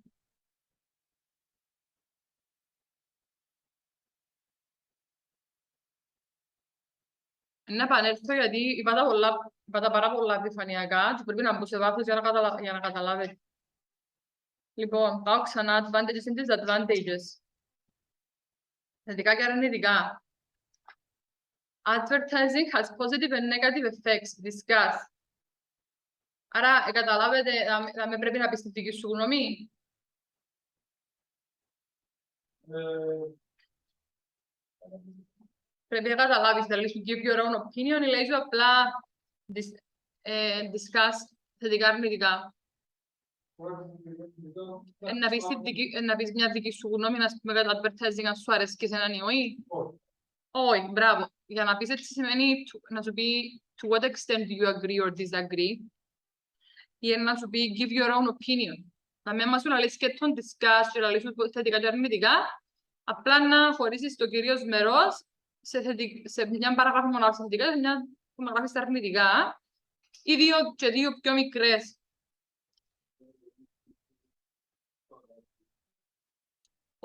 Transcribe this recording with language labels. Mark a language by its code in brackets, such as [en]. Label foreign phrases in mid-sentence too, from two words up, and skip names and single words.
[el] Να επανέλθω γιατί είπα τα πάρα πολλά επιφανειακά και πρέπει να μπω σε βάθος για να καταλάβετε. Λοιπόν, πάω ξανά [en] advantages and disadvantages. [el] Θετικά και αρνητικά. [en] Advertising has positive and negative effects. Discuss. [el] Άρα, καταλάβετε, θα με πρέπει να πεις τη δική σου γνώμη. Πρέπει να καταλάβεις, θα λες [en] give your own opinion [el] ή λέει σου απλά discuss θετικά αρνητικά. Να πεις μια δική σου γνώμη, να πούμε κατά advertising, αν σου αρέσει και σε έναν ή όχι. Όχι, μπράβο. Για να πεις έτσι σημαίνει να σου πει [en] to what extent do you agree or disagree [el] ή να σου πει [en] give your own opinion. [el] Να μην μας σου λες και τον discuss και να λες θετικά και αρνητικά, απλά να χωρίσεις το κυρίως μερός σε μια παραγράφη μονάχα στα θετικά και σε μια που να γράφεις στα αρνητικά ή δύο πιο μικρές.